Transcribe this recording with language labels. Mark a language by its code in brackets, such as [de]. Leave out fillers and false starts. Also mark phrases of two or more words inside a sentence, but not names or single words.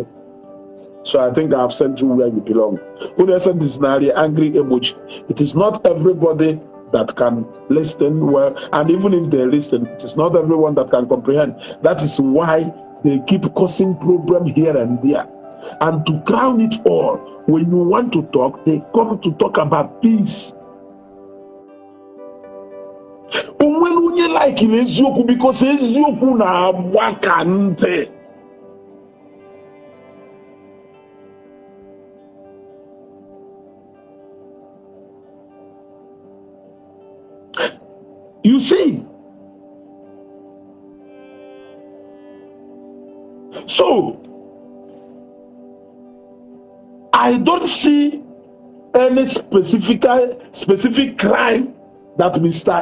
[en] So I think I have sent you where you belong. When I send this angry emoji, it is not everybody that can listen well, and even if they listen, it is not everyone that can comprehend. That is why they keep causing problem here and there. And to crown it all, when you want to talk, they come to talk about peace. When you like in Ezioku, because Ezioku [ig] na wakante. [en] You see, so I don't see any specific crime that Mr.